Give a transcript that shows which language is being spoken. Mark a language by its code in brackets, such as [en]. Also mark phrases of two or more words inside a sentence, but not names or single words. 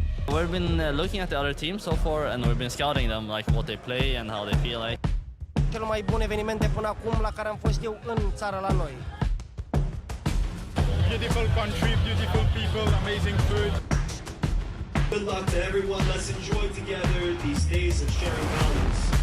[en] We've been looking at the other teams so far, and we've been scouting them, like what they play and how they feel like. [ro] Cel mai bun evenimente până acum la care am fost eu în țara la noi. [en] Beautiful country, beautiful people, amazing food. Good luck to everyone. Let's enjoy together these days of sharing balance.